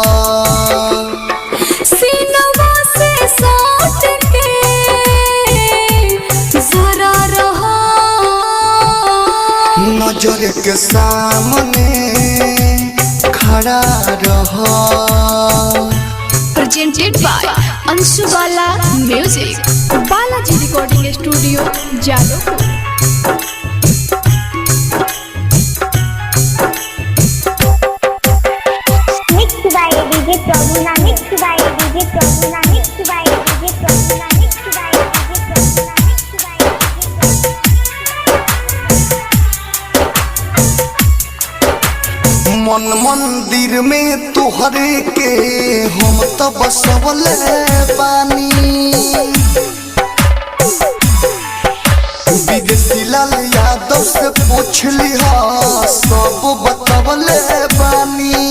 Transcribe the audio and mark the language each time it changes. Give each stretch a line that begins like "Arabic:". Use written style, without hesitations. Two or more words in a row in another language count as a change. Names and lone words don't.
Bhojpuri: सीनवा से साट के जरा रहो। नजर के सामने खड़ा रहो।
English: Presented by Anshubala Music. Balaji Recording Studio, Jalopur. Mixed by DJ Prabhuna, mixed by DJ Prabhuna, mixed by DJ Prabhuna, mixed by DJ Prabhuna, mixed by DJ Prabhuna.
Bhojpuri: मन मंदिर में तुहरे के हम तो बसवले बानी, विदेशी लाल यादव से पूछ लिहा सब बतवले बानी।